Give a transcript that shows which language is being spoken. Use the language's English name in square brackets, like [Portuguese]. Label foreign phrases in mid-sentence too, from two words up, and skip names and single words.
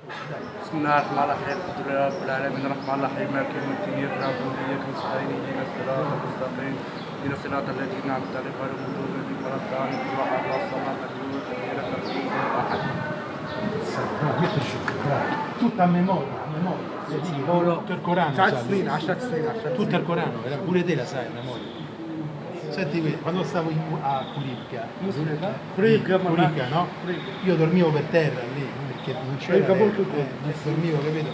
[Arabic] بسم الله الرحمن الرحيم الحمد لله رب العالمين الرحمن الرحيم مالك يوم الدين إياك نعبد وإياك نستعين اهدنا الصراط المستقيم اهدنا الصراط الذين أنعمت عليهم غير المغضوب عليهم ولا الضالين اللهم صل على محمد. [Italian] No, questo è tutta a memoria, tutto il Corano, tutto il Corano, pure te la sai a memoria. Senti, quando stavo a Curicca, no? Io dormivo per terra lì, perché non c'era dormivo, capito?